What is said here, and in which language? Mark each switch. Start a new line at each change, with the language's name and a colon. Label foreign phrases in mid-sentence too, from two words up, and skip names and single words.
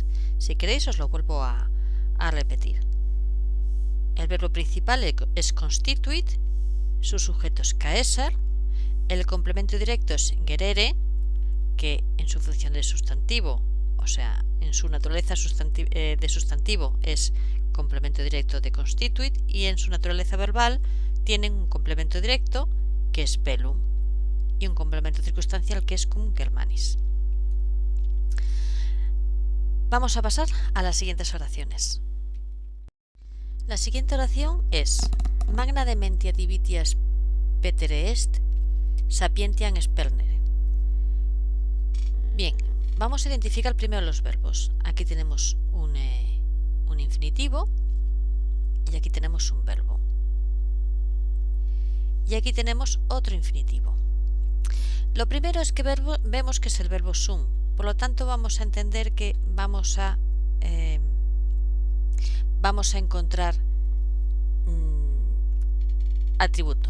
Spanish: Si queréis os lo vuelvo a repetir. El verbo principal es constituit, su sujeto es Caesar, el complemento directo es gerere, que en su función de sustantivo, o sea, en su naturaleza de sustantivo es complemento directo de constituit, y en su naturaleza verbal tienen un complemento directo que es bellum y un complemento circunstancial que es
Latin: cum Germanis.
Spanish: Vamos a pasar a las siguientes oraciones. La siguiente oración es
Latin: magna dementia divitias petere est, sapientiam spernere.
Spanish: Bien, vamos a identificar primero los verbos. Aquí tenemos un infinitivo y aquí tenemos un verbo. Y aquí tenemos otro infinitivo. Lo primero es que vemos que es el verbo sum, por lo tanto vamos a entender que vamos a encontrar atributo.